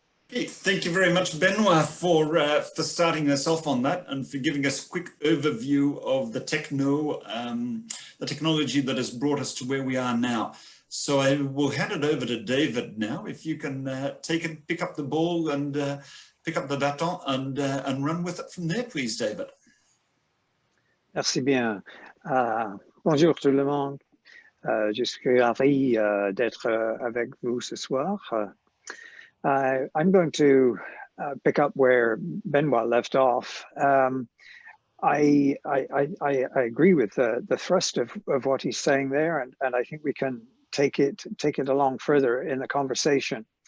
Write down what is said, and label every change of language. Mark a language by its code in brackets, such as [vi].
[en] Okay, thank you very much, Benoit, for starting us off on that and for giving us a quick overview of the technology that has brought us to where we are now. So I will hand it over to David now. If you can pick up the ball and pick up the baton and run with it from there, please, David. [fr] Merci bien. Bonjour tout le monde. Je suis ravi d'être avec vous ce soir. [en] I'm going to pick up where Benoit left off. I agree with the thrust of what he's saying there, and I think we can take it along further in the conversation.